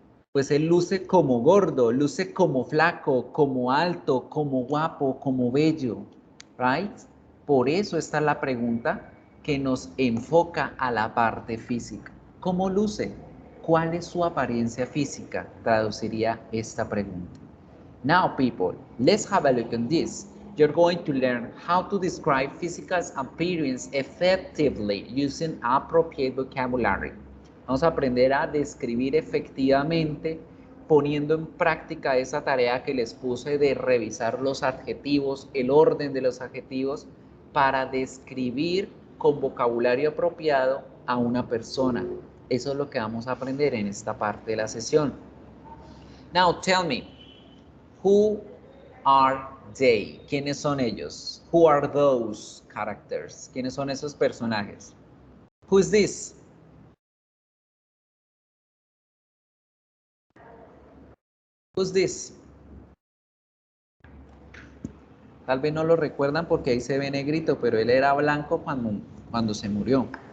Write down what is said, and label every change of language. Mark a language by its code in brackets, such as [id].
[es] Pues él luce como gordo, luce como flaco, como alto, como guapo, como bello, [en] right? [es] Por eso está la pregunta que nos enfoca a la parte física. ¿Cómo luce? ¿Cuál es su apariencia física? Traduciría esta pregunta. [en] Now, people, let's have a look at this. You're going to learn how to describe physical appearance effectively using appropriate vocabulary. [es] Vamos a aprender a describir efectivamente poniendo en práctica esa tarea que les puse de revisar los adjetivos, el orden de los adjetivos para describir con vocabulario apropiado a una persona. Eso es lo que vamos a aprender en esta parte de la sesión. [en] Now, tell me, who are they? [es] ¿Quiénes son ellos? [en] Who are those characters? [es] ¿Quiénes son esos personajes? [en] Who is this? Who's this? [es] Tal vez no lo recuerdan porque ahí se ve negrito, pero él era blanco cuando se murió.